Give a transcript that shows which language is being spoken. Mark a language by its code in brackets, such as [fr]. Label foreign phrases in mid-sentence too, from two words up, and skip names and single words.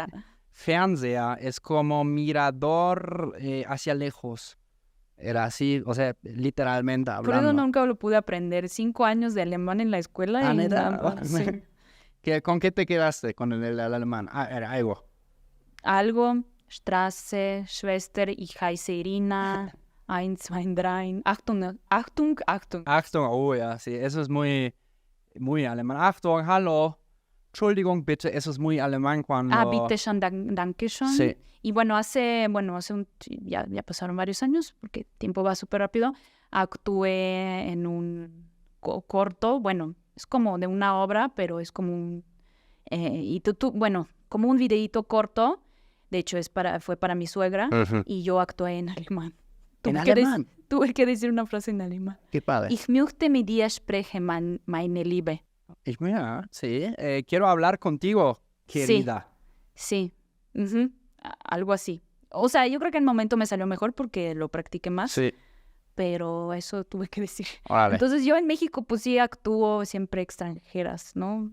[es] Fernseher es como mirador hacia lejos. Era así, o sea, literalmente hablando. Por eso nunca lo pude aprender. 5 años de alemán en la escuela. Sí. ¿Con qué te quedaste con el alemán? Era algo. Algo, [de] Straße, Schwester, ich heiße Irina, 1, 2, 3, Achtung, Achtung, Achtung. Achtung, ja, [es] sí, eso es muy, muy alemán. [de] Achtung, hallo, Entschuldigung, bitte, [es] eso es muy alemán cuando... [de] Bitte schon, danke schon. [es] Sí. Y bueno, ya pasaron varios años, porque el tiempo va súper rápido, actué en un corto, bueno, es como de una obra, pero es como un... como un videíto corto, de hecho fue para mi suegra, y yo actué en alemán. Tuve que decir una frase en alemán. Qué padre. [de] Ich möchte mit dir sprechen, meine Liebe. [es] Sí, quiero hablar contigo, querida. Sí. Algo así. O sea, yo creo que en el momento me salió mejor porque lo practiqué más. Sí. Pero eso tuve que decir. Órale. Entonces yo en México pues sí actúo siempre extranjeras, ¿no?